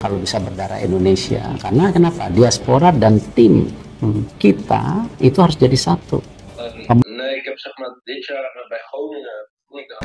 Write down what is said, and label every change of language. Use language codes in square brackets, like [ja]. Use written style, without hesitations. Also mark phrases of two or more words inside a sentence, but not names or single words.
[id] kalau bisa berdarah Indonesia. Karena kenapa? Diaspora dan tim kita itu harus jadi satu. [nl] Nee, ik heb zeg maar dit jaar bij Groningen niet de